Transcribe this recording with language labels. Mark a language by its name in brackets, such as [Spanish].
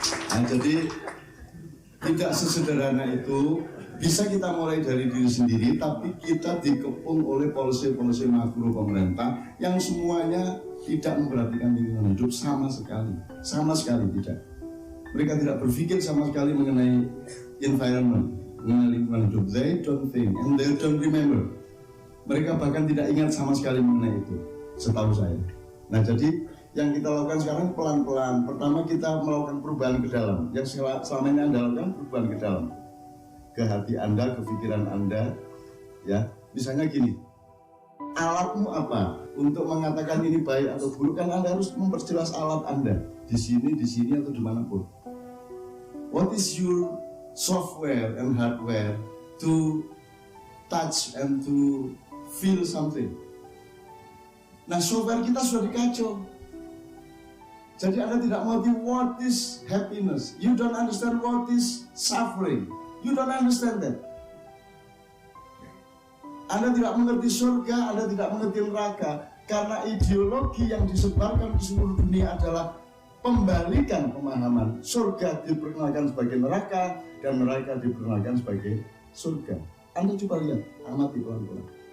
[Indonesian] Nah, jadi tidak sesederhana itu. Bisa kita mulai dari diri sendiri, tapi kita dikepung oleh polisi-polisi makro pemerintah yang semuanya tidak memperhatikan lingkungan hidup sama sekali tidak. Mereka tidak berpikir sama sekali mengenai environment, mengenai lingkungan hidup. [English] They don't think and they don't remember. [Indonesian] Mereka bahkan tidak ingat sama sekali mengenai itu, setahu saya. Nah, jadi yang kita lakukan sekarang pelan-pelan. Pertama kita melakukan perubahan ke dalam. Yang selama ini Anda lakukan perubahan ke dalam, ke hati Anda, ke pikiran Anda, ya. Misalnya gini, alatmu apa untuk mengatakan ini baik atau buruk? Kan Anda harus memperjelas alat Anda di sini atau dimanapun. [English] What is your software and hardware to touch and to feel something? [Indonesian] Nah, software kita sudah dikacau. Jadi Anda tidak mengerti what is happiness. [English] You don't understand what is suffering. You don't understand that. [Indonesian] Anda tidak mengerti surga, Anda tidak mengerti neraka. Karena ideologi yang disebarkan di seluruh dunia adalah pembalikan pemahaman. Surga diperkenalkan sebagai neraka, dan neraka diperkenalkan sebagai surga. Anda coba lihat, amati pelan-pelan.